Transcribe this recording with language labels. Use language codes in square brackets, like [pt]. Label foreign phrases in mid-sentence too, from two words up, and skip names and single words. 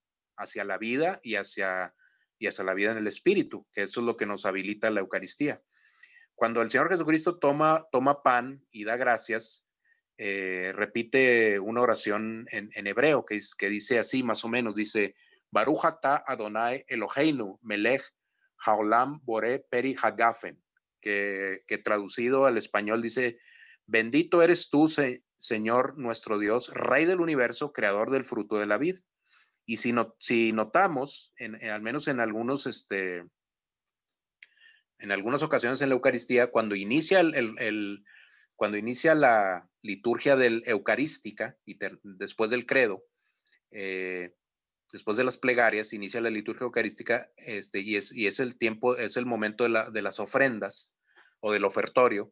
[es] Hacia la vida y hacia la vida en el Espíritu, que eso es lo que nos habilita la Eucaristía. Cuando el Señor Jesucristo toma pan y da gracias, repite una oración en hebreo que dice así, más o menos, dice: [he] ברוך אתה ה' אלהינו מלך העולם בורא פרי הגפן, [es] que traducido al español dice: bendito eres tú, Señor nuestro Dios, Rey del universo, creador del fruto de la vid. Y si notamos, al menos en algunas ocasiones en la Eucaristía, cuando inicia la liturgia eucarística y después del credo, después de las plegarias, inicia la liturgia eucarística, y es el tiempo, es el momento de las ofrendas o del ofertorio.